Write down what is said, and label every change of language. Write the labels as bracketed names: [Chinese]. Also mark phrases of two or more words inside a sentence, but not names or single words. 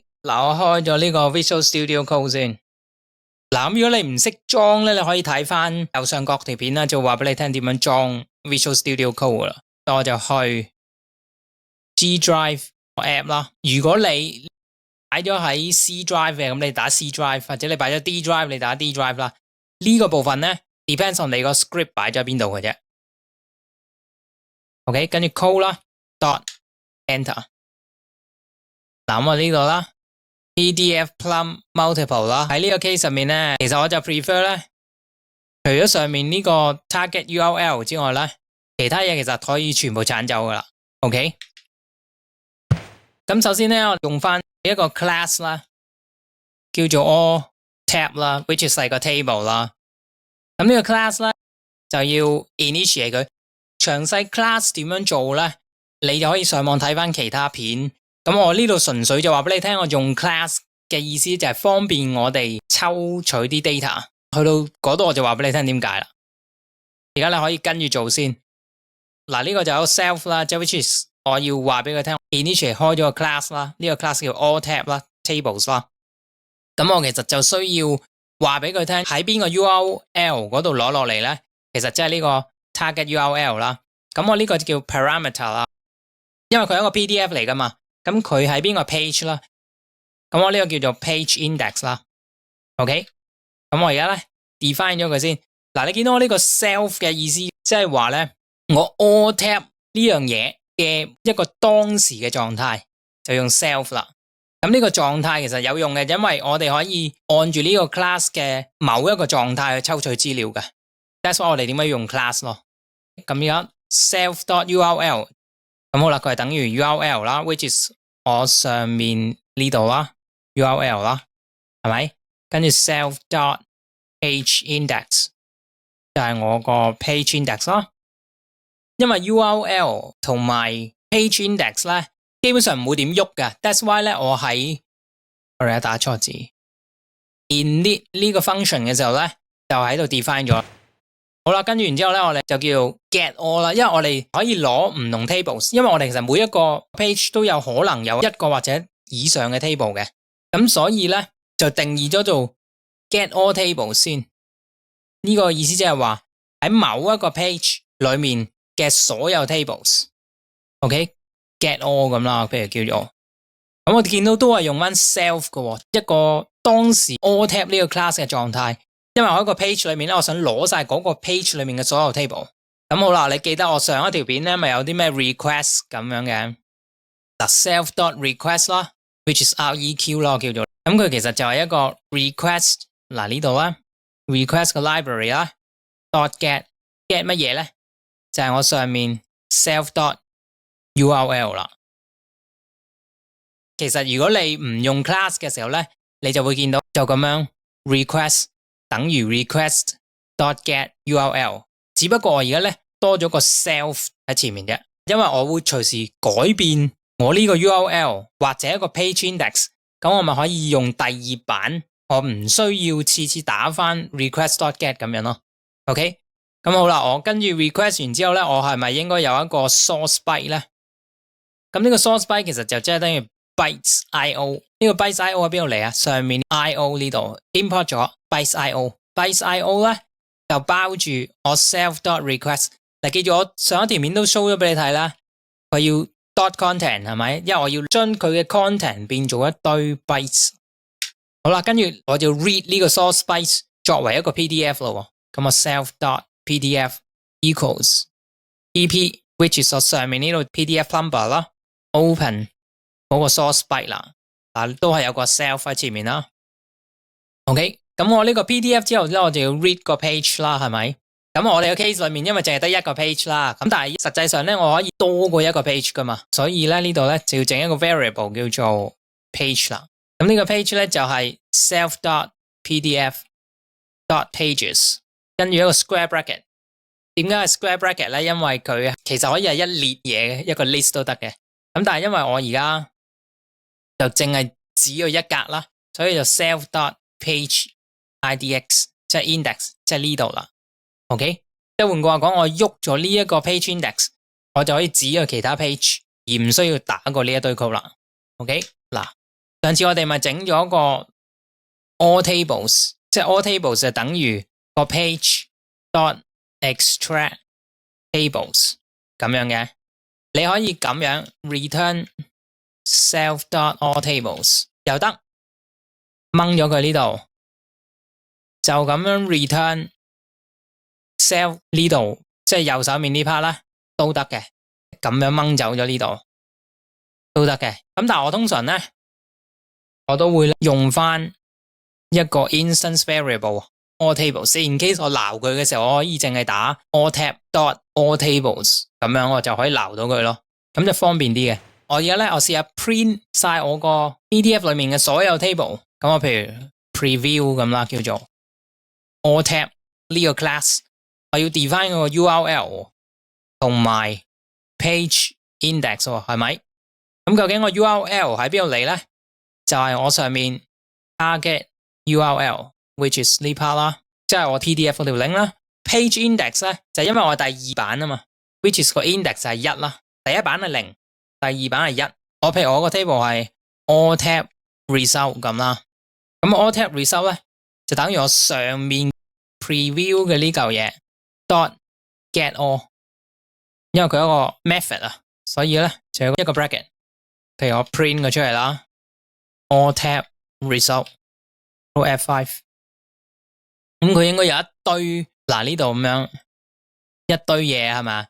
[Cantonese] 嗱，我開咗呢個 Visual Studio Code 先。嗱，咁如果你唔識裝咧，你可以睇翻右上角條片啦，就話俾你聽點樣裝 Visual Studio Code 啦。我就去 G Drive App 啦。如果你擺咗喺 C Drive 嘅，咁你打 C Drive， 或者你擺咗 D Drive， 你打 D Drive 啦。呢個部分咧 [English] depends on [Cantonese] 你個 script 擺咗喺邊度嘅啫。OK， 跟住 code 啦 ， [English] dot enter。 [Cantonese] 嗱，咁我呢度啦。PDF Plum Multiple 啦，喺呢個 case 上面咧，其實我就 prefer 咧，除咗上面呢個 [English] target URL [Cantonese] 之外咧，其他嘢其實可以全部鏟走噶啦。OK， 咁首先咧，我用翻一個 class 啦，叫做 all tab 啦 ， [English] which is [Cantonese] 係個 table 啦。咁呢個 class 咧就要 initiate 佢，詳細 class 點樣做咧，你就可以上網睇翻其他片。咁我呢度純粹就話俾你聽，我用 class 嘅意思就係方便我哋抽取啲 data， 去到嗰度我就話俾你聽點解啦。而家你可以跟住做先。嗱，呢個就有 self 啦，即係 [English] which is [Cantonese] 我要話俾佢聽 initiate 開咗個 class 啦，呢個 class 叫 all tab 啦 tables 啦。咁我其實就需要話俾佢聽喺邊個 URL 嗰度攞落嚟咧，其實即係呢個 [English] target URL [Cantonese] 啦。咁我呢個就叫 parameter 啦，因為佢係一個 PDF 嚟噶嘛。咁佢喺邊個 page 啦？咁我呢個叫做 [English] page index [Cantonese] 啦。OK， 咁我而家咧 define 咗佢先。嗱，你見到我呢個 self 嘅意思，即係話咧，我 all tab 呢樣嘢嘅一個當時嘅狀態，就用 self 啦。咁呢個狀態其實有用嘅，因為我哋可以按住呢個 class 嘅某一個狀態去抽取資料嘅。 [English] That's why [Cantonese] 我哋點解要用 class 咯？咁而家 self.url。咁好啦，佢係等於 URL 啦 ， [English] which is [Cantonese] 我上面呢度啦 ，URL 啦，係咪？跟住 [English] self dot page index [Cantonese] 就係我個 page index 啦。因為 URL 同埋 [English] page index [Cantonese] 咧，基本上唔會點喐嘅。 [English] That's why [Cantonese] 咧，我打錯字 init 呢個 function 嘅時候咧，就喺度 define 咗。好啦，跟住然之後咧，我哋就叫 [English] get all [Cantonese] 啦，因為我哋可以攞唔同 tables， 因為我哋其實每一個 page 都有可能有一個或者以上嘅 table 嘅，咁所以咧就定義咗做 [English] get all table [Cantonese] 先。呢個意思即係話喺某一個 page 裏面嘅所有 [English] tables，OK，get all [Cantonese] 咁啦，譬如叫做，咁我哋見到都係用翻 self 嘅，一個當時 all tab 呢個 class 嘅狀態。因為我喺個 page 裏面咧，我想攞晒嗰個 page 裏面嘅所有 table， 咁好啦，你記得我上一條片咧咪有啲咩 request 咁樣嘅嗱 self.request 啦 ， [English] which is REQ [Cantonese] 咯叫做，咁佢其實就係一個 request 嗱呢度啦 ，request 嘅 library 啦 ， [English] dot get [Cantonese] 乜嘢咧？就係我上面 self.url 啦。其實如果你唔用 class 嘅時候咧，你就會見到就咁樣 request 等於 [English] request.get URL， [Cantonese] 只不過我而家咧多咗個 self 喺前面啫，因為我會隨時改變我呢個 URL 或者一個 [English] page index， [Cantonese] 咁我咪可以用第二版，我唔需要次次打返 request.get 咁樣咯。OK， 咁好啦，我跟住 request 完之後咧，我係咪應該有一個 [English] source byte [Cantonese] 咧？咁呢個 [English] source byte [Cantonese] 其實就即係等於 [English] bytes IO， [Cantonese] 呢個 [English] bytes IO [Cantonese] 喺邊度嚟啊？上面 IO 呢度 import 咗 [English] bytes IO， bytes IO [Cantonese] 咧就包住我 self.request。嗱，記住我上一條面都 show 咗俾你睇啦，佢要 [English] dot content [Cantonese] 係咪？因為我要將佢嘅 content 變做一堆 bytes。好啦，跟住我就 read 呢個 [English] source bytes [Cantonese] 作為一個 PDF 咯。咁我 [English] self.pdf equals EP，which is [Cantonese] 我上面呢度 [English] PDF number [Cantonese] 啦 ，open。嗰個 [English] source byte [Cantonese] 啦，都係有個 self 喺前面啦。OK， 咁我呢個 PDF 之後咧，我就要 read 個 page 啦，係咪？咁我哋嘅 case 裏面，因為淨係得一個 page 啦，咁但係實際上咧，我可以多過一個 page 噶嘛，所以咧呢度咧就要整一個 variable 叫做 page 啦。咁呢個 page 咧就係 self.pdf.pages，跟住一個 square bracket。點解係 square bracket 咧？因為佢其實可以係一列嘢嘅，一個 list 都得嘅。咁但係因為我而家就淨係只有一格啦，所以就 self.pageIDX 即係 index 即係呢度啦。OK， 即係換句話講，我喐咗呢一個 [English] page index， [Cantonese] 我就可以指去其他 page， 而唔需要打過呢一堆 code 啦。OK， 嗱，上次我哋咪整咗個 [English] all tables， [Cantonese] 即係 [English] all tables [Cantonese] 就等於個 [English] page.extract tables [Cantonese] 咁樣嘅，你可以咁樣 [English] return self.allTables [Cantonese] 又得，掹咗佢呢度，就咁樣 [English] return self [Cantonese] 呢度，即係右手面呢 part 啦，都得嘅。咁樣掹走咗呢度都得嘅。咁但係我通常咧，我都會用翻一個 [English] instance variable allTables， in case [Cantonese] 我撈佢嘅時候，我可以淨係打 allTab.allTables 咁樣我就可以撈到佢咯，咁就方便啲嘅。我而家咧，我試下 print 晒我個 PDF 裏面嘅所有 table。咁我譬如 preview 咁啦，叫做 allTab 呢個 class， 我要 define 個 URL 同埋 [English] page index [Cantonese] 係咪？咁究竟個 URL 喺邊度嚟咧？就係我上面 [English] target URL，which is [Cantonese] 呢 part 啦，即係我 PDF 嗰條 link 啦。 [English] page index [Cantonese] 咧就係因為我係第二版啊嘛 ， [English] which is [Cantonese] 個 index 係1啦，第一版係0。第二版係1，我譬如我個 table 係 [English] allTab result [Cantonese] 咁啦，咁 [English] allTab result [Cantonese] 咧就等於我上面 preview 嘅呢嚿嘢 [English] dot get all， [Cantonese] 因為佢有一個 method 啊，所以咧就有一個 bracket， 譬如我 print 佢出嚟啦 ， [English] allTab result F5， [Cantonese] 咁佢應該有一堆嗱呢度咁樣一堆嘢係咪？